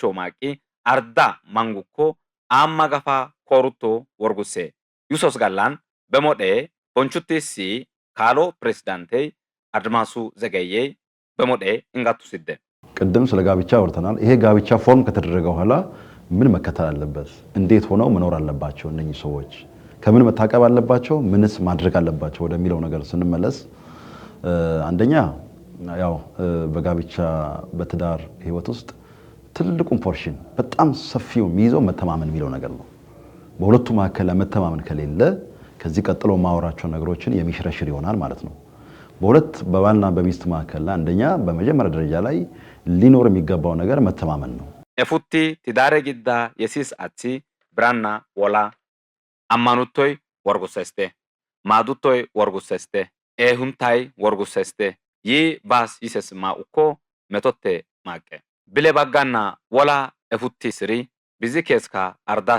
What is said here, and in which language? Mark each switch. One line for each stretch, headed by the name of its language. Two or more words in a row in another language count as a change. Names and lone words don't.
Sidamo: ማቂ አርዳ ማንጉኮ አማጋፋ ኮሩቶ ወርጉሴ ዩሶስ ጋላን በሞዴ ቦንቹቲሲ ካሎ ፕሬዝዳንቴ አድማሱ ዘገዬ በሞዴ እንጋቱ ሲደ
Amharic: ቅድም ስለ ጋብቻ አውርተናል። ይሄ ጋብቻ ፎርም ከተደረገ በኋላ ምን መከተል አለበት? እንዴት ሆነው መኖር አለባቸው? እነኚህ ሰዎች ከምን መታቀብ አለባቸው? ምንስ ማድረግ አለባቸው ወደሚለው ነገር ስንመለስ አንደኛ ያው በጋብቻ በትዳር ህይወት ውስጥ ትልቁን ፖርሽን በጣም ሰፊው የሚይዘው መተማመን የሚለው ነገር ነው። በሁለቱ መካከል መተማመን ከሌለ ከዚህ ቀጥሎ ማወራቸው ነገሮችን የሚሽረሽር ይሆናል ማለት ነው። በባልና በሚስት መካከል አንደኛ በመጀመሪያ ደረጃ ላይ ሊኖር የሚገባው ነገር መተማመን ነው።
Sidamo: ኤፉቲ ትዳሬ ጊዳ የሲስ አቺ ብራና ወላ አማኑቶይ ወርጉሰስቴ ማዱቶይ ወርጉሰስቴ ኤሁንታይ ወርጉሰስቴ ይ ባስ ይሰስ ማኡኮ መቶቴ ማቀ ብሌ ባጋና ወላ ኤፉቲ ስሪ ቢዚ ኬስካ አርዳስ